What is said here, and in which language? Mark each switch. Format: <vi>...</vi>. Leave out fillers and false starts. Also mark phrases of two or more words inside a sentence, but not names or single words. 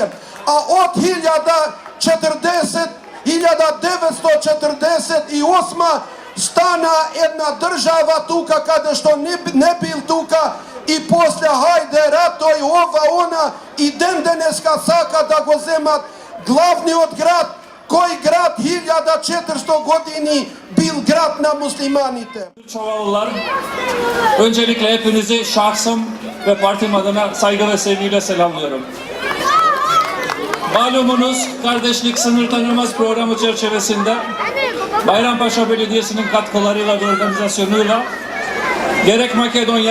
<mk>А от 1948 стана една држава тука каде што не бил тука и после хајде ратој ова она и ден денеска сака да го земат главниот град, кој град 1400 години бил град на муслиманите.</mk> <tr>Çovalılar, öncelikle hepinizi şahsım ve partim adına saygı ve sevgiyle selamlıyorum. Malumunuz Kardeşlik Sınır Tanımaz programı çerçevesinde Bayrampaşa Belediyesi'nin katkılarıyla ve organizasyonuyla gerek Makedonya,</tr>